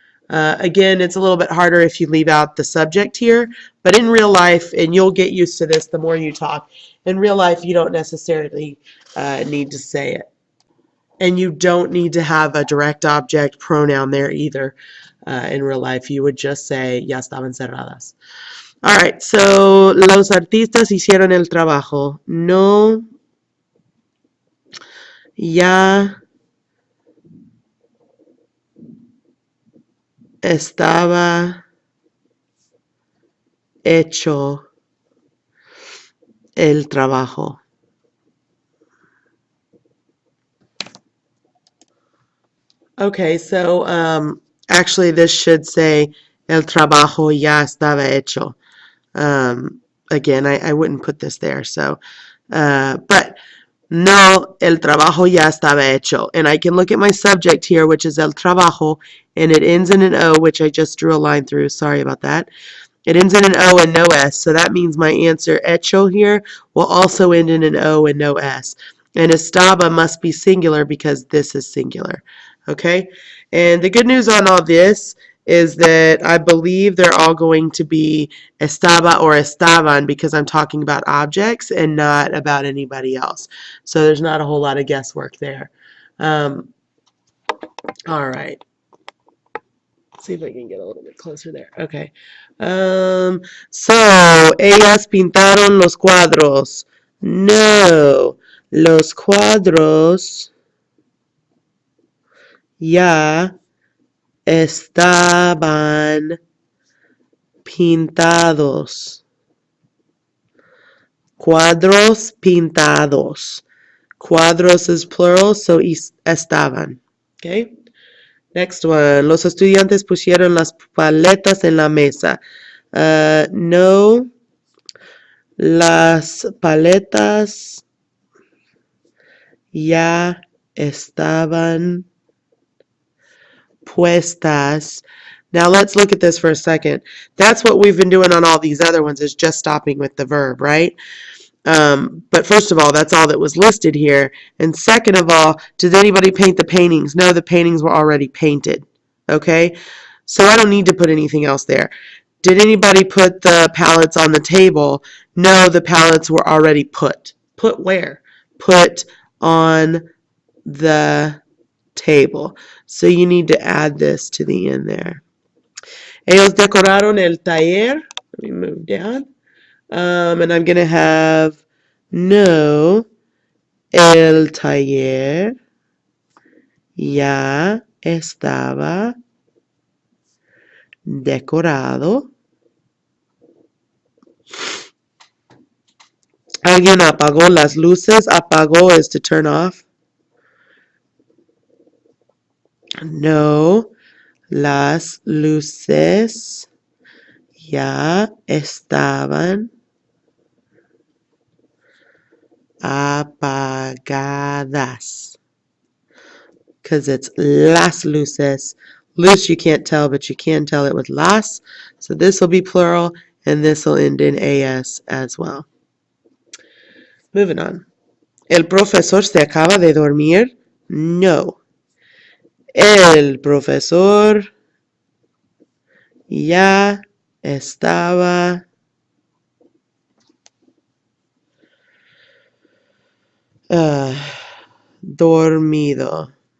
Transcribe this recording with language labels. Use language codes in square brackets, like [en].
[en] Again, it's a little bit harder if you leave out the subject here, but in real life, and you'll get used to this the more you talk, in real life you don't necessarily need to say it. And you don't need to have a direct object pronoun there either. In real life, you would just say, [es] ya estaban cerradas. [en] All right, so [es] los artistas hicieron el trabajo. No, ya estaba hecho el trabajo. [en] Okay, so actually this should say [es] El trabajo ya estaba hecho. [en] Again, I wouldn't put this there. So, but [es] no, el trabajo ya estaba hecho. [en] And I can look at my subject here, which is el trabajo, and it ends in an O, which I just drew a line through. Sorry about that. It ends in an O and no S, so that means my answer, hecho, here will also end in an O and no S. And estaba must be singular because this is singular. Okay? And the good news on all this is that I believe they're all going to be estaba or estaban because I'm talking about objects and not about anybody else. So there's not a whole lot of guesswork there. All right. See if I can get a little bit closer there. Okay. [es] So, ellas pintaron los cuadros. No, los cuadros ya estaban pintados. Cuadros pintados. [en] Cuadros is plural, so estaban. Okay. Next one. [es] Los estudiantes pusieron las paletas en la mesa. No, las paletas ya estaban puestas. [en] Now let's look at this for a second. That's what we've been doing on all these other ones, is just stopping with the verb, right? But first of all, that's all that was listed here. And second of all, did anybody paint the paintings? No, the paintings were already painted. Okay? So I don't need to put anything else there. Did anybody put the palettes on the table? No, the palettes were already put. Put where? Put on the table. So you need to add this to the end there. [es] Ellos decoraron el taller. [en] Let me move down. And I'm going to have [es] no, el taller ya estaba decorado. Alguien apagó las luces. Apagó [en] is to turn off. [es] No, las luces ya estaban apagadas. [en] Because it's las luces. Luz you can't tell, but you can tell it with las. So this will be plural, and this will end in as well. Moving on. [es] ¿El profesor se acaba de dormir? No. El profesor ya estaba dormido.